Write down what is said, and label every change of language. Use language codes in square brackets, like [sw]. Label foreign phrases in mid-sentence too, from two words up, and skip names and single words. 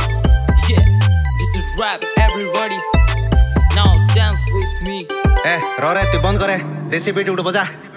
[en] Yeah, this is rap, everybody. Now dance with me. [hi] रो रे तू बंद करे, देसी बीट उठ बजा।